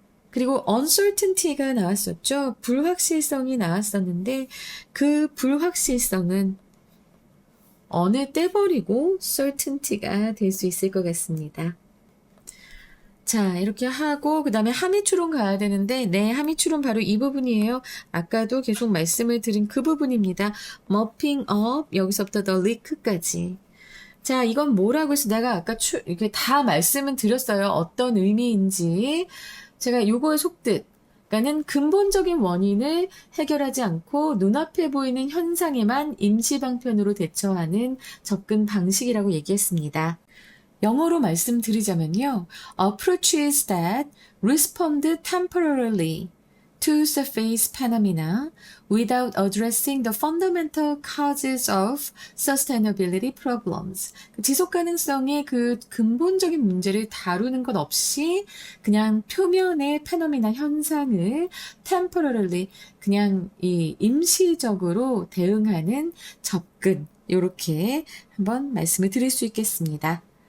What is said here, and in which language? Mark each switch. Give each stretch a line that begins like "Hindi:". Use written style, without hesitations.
Korean: 그리고 uncertainty가 나왔었죠. 불확실성이 나왔었는데 그 불확실성은 on을 떼버리고 certainty가 될 수 있을 것 같습니다. 자, 이렇게 하고 그 다음에 함의 추론 가야 되는데 네, 함의 추론 바로 이 부분이에요. 아까도 계속 말씀을 드린 그 부분입니다.
English: mopping up,
Korean: 여기서부터
English: the leak까지.
Korean: 자, 이건 뭐라고 해서 내가 아까 이렇게 다 말씀은 드렸어요. 어떤 의미인지. 제가 요거의 속뜻. 그러니까는 근본적인 원인을 해결하지 않고 눈앞에 보이는 현상에만 임시방편으로 대처하는 접근 방식이라고 얘기했습니다. 영어로 말씀드리자면요.
English: Approaches that respond temporarily to surface phenomena without addressing the fundamental causes of sustainability problems.
Korean: 지속 가능성의 그 근본적인 문제를 다루는 것 없이 그냥 표면의 페노미나 현상을 temporarily 그냥 이 임시적으로 대응하는 접근 이렇게 한번 말씀을 드릴 수 있겠습니다.